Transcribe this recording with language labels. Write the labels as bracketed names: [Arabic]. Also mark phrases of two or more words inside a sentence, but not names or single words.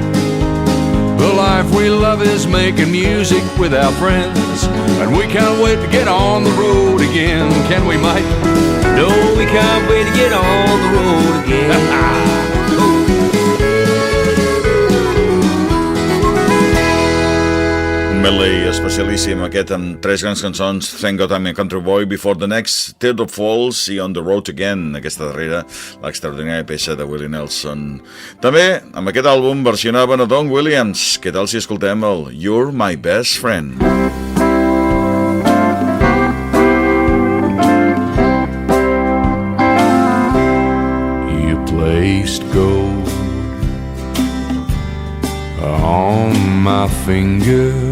[English] The life we love is making music with our friends, and we can't wait to get on the road again. Can we, Mike? No, we can't wait to get on the road again. [Catalan] Medley especialíssim aquest amb tres grans cançons, Thank God I'm a Country Boy, Before the Next Teardrop Falls i On the Road Again, aquesta darrera, l'extraordinària peça de Willie Nelson. També amb aquest àlbum versionaven a Don Williams. Què tal si escoltem el You're My Best Friend? [English] You placed gold on my finger.